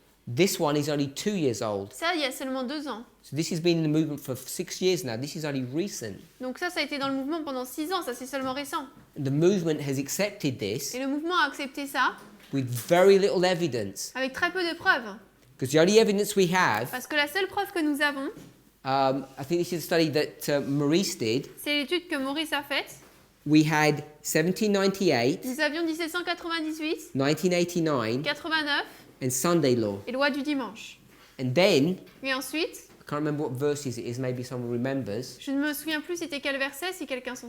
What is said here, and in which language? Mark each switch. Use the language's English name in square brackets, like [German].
[English] This one is only 2 years old. [French] Ça, il y a seulement 2 ans. [English] So this has been in the movement for 6 years now. This is only recent. [French] Donc ça a été dans le mouvement pendant 6 ans, ça c'est seulement récent. [English] The movement has accepted this [French] Et le mouvement a accepté ça [English] with very little evidence. [French] avec très peu de preuves. [English] Because the only evidence we have, [French] Parce que la seule preuve que nous avons, [English] I think this is a study that Maurice did. [French] c'est l'étude que Maurice a faite. [English] We had 1798, [French] Nous avions 1798, [English] 1989, 89 and Sunday law. [French] et loi du dimanche. [English] And then, [French] Et ensuite, [English] I can't remember what verses it is, maybe someone remembers. [French] je ne me souviens plus c'était quel verset, si quelqu'un s'en